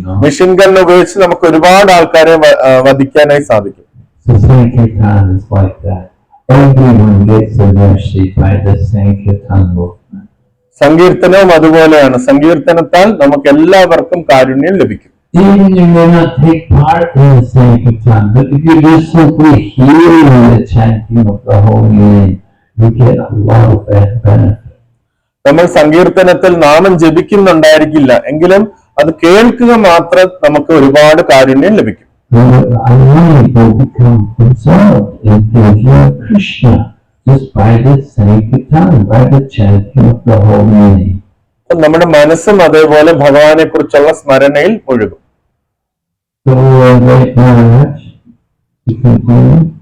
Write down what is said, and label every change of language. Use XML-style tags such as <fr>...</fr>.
<ml>Machine gun ഉപയോഗിച്ച് നമുക്ക് ഒരുപാട് ആൾക്കാരെ വധിക്കാനായി സാധിക്കും.</ml> <en>So Sankirtan is like that. Everyone gets a mercy by the Sankirtan movement.</en> <ml>സങ്കീർത്തനവും അതുപോലെയാണ്. സങ്കീർത്തനത്താൽ നമുക്ക് എല്ലാവർക്കും കാരുണ്യം ലഭിക്കും.</ml> <en>Even you may not take part in the Sankirtan, but if you just simply hear the chanting of the holy name, you get a lot of benefit.</en> <ml>നമ്മൾ സങ്കീർത്തനത്തിൽ നാമം ജപിക്കുന്നുണ്ടായിരിക്കില്ല, എങ്കിലും അത് കേൾക്കുക മാത്രം നമുക്ക് ഒരുപാട് കാരുണ്യം ലഭിക്കും.</ml> <en>People become absorbed into Krishna just by the Sankirtan, by the chanting of the holy name.</en> <ml>നമ്മുടെ മനസ്സും അതേപോലെ ഭഗവാനെ കുറിച്ചുള്ള സ്മരണയിൽ മുഴുകും.</ml> <en>So right now, you continue.</en>